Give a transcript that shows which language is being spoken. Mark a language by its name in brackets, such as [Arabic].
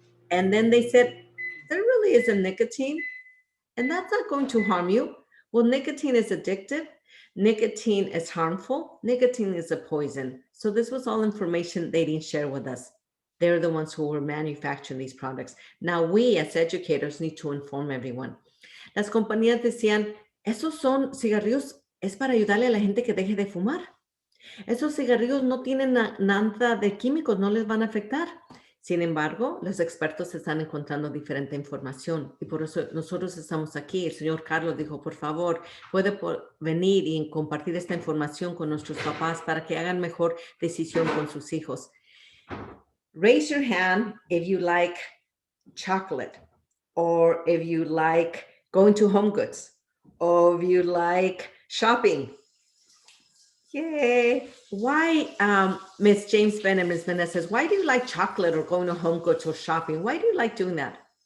[English] And then they said, there really isn't nicotine, and that's not going to harm you. Well, nicotine is addictive. Nicotine is harmful. Nicotine is a poison. So this was all information they didn't share with us. They're the ones who were manufacturing these products. Now we as educators need to inform everyone. [Spanish] Las compañías decían, esos son cigarrillos, es para ayudarle a la gente que deje de fumar. Esos cigarrillos no tienen nada de químicos, no les van a afectar. Sin embargo, los expertos están encontrando diferente información y por eso nosotros estamos aquí. El señor Carlos dijo, por favor, puede venir y compartir esta información con nuestros papás para que hagan mejor decisión con sus hijos. [English] Raise your hand if you like chocolate, or if you like going to Home Goods, or if you like shopping. Yay. Why, Ms. James Ben and Ms. Vanessa says, why do you like chocolate or going to Home Goods or shopping? Why do you like doing that?